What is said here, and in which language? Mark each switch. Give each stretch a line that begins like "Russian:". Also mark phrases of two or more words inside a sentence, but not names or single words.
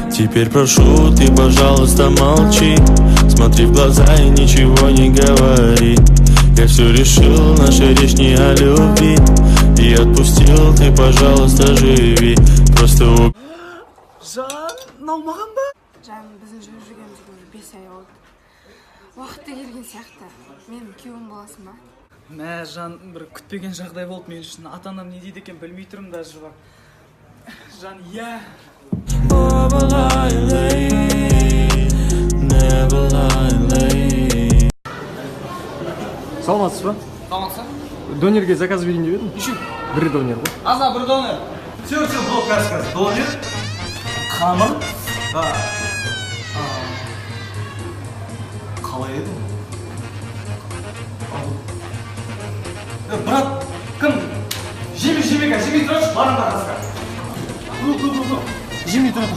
Russian: Теперь прошу, ты, пожалуйста, молчи. Смотри в глаза и ничего не говори. Я все решил, наша речь не о любви. И отпустил, ты, пожалуйста, живи. Просто
Kazakh: Жаным, біздің жүріп жүргенімізге уже 5 ай болды. Уақыты келген сияқты. Менің күйеуім боласың ба? Мә, жан, бір күтпеген жағдай болды мен үшін. Ата-анам не дейді екен білмей тұрмын даже бар. Жан, иә. Саламатсыз ба? Саламатсың? Донерге заказ берейін деп едім.
Russian: Еще?
Kazakh: Бір донер ғой. Аза, бір донер.
Russian: Все, был каз. Донер. Қамыр.
Kazakh: Қалай еді? Брат, кім? Жемей тұршы, барында қасқа. Жемей тұрады.